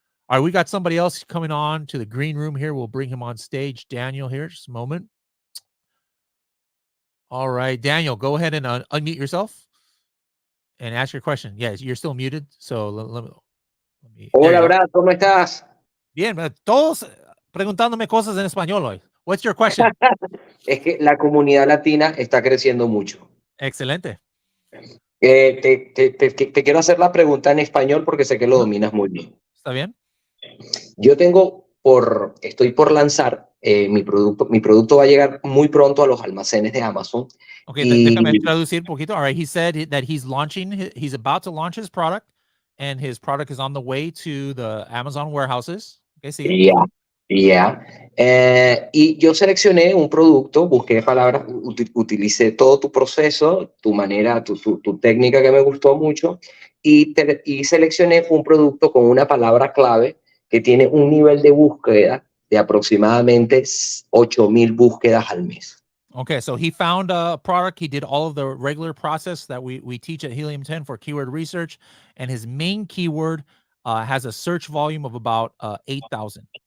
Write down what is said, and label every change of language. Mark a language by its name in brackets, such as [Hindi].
[English] All right, we got somebody else coming on to the green room here. We'll bring him on stage. Daniel here, just a moment. All right, Daniel, go ahead and unmute yourself and ask your question. Yes, you're still muted, so let me. [Spanish] Hola, Brad, ¿cómo estás? Bien, todos preguntándome cosas en español hoy. [English] What's your question? [Spanish] Es que la comunidad latina está creciendo mucho. Excelente. Te quiero hacer la pregunta en español porque sé que lo dominas muy bien. ¿Está bien? Yo estoy por lanzar mi producto va a llegar muy pronto a los almacenes de Amazon. [English] Okay, [Spanish] déjame traducir un poquito. [English] All right, he said that he's about to launch his product, and his product is on the way to the Amazon warehouses. [Spanish] Okay, sí. Y yo seleccioné un producto, busqué palabras, utilicé todo tu proceso, tu manera, tu técnica que me gustó mucho, y seleccioné un producto con una palabra clave que tiene un nivel de búsqueda de aproximadamente 8,000 búsquedas al mes. [English] Okay, so he found a product. He did all of the regular process that we teach at Helium 10 for keyword research, and his main keyword has a search volume of about 8,000.